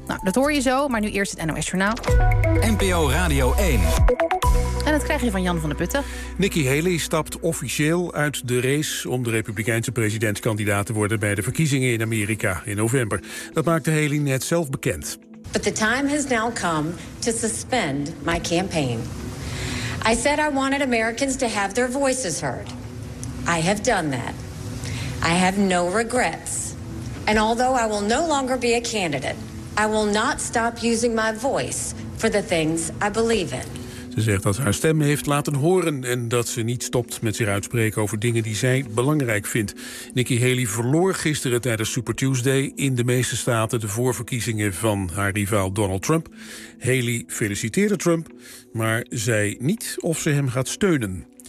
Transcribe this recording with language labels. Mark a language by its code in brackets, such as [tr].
[nl] Nou, dat hoor je zo, maar nu eerst het NOS Journaal. NPO Radio 1. En dat krijg je van Jan van der Putten. Nikki Haley stapt officieel uit de race om de Republikeinse presidentskandidaat te worden bij de verkiezingen in Amerika in november. Dat maakte Haley net zelf bekend. [en] But the time has now come to suspend my campaign. I said I wanted Americans to have their voices heard. I have done that. I have no regrets. And although I will no longer be a candidate, I will not stop using my voice for the things I believe in. [nl] Ze zegt dat haar stem heeft laten horen en dat ze niet stopt met zich uitspreken over dingen die zij belangrijk vindt. Nikki Haley verloor gisteren tijdens Super Tuesday in de meeste staten de voorverkiezingen van haar rivaal Donald Trump. Haley feliciteerde Trump, maar zei niet of ze hem gaat steunen.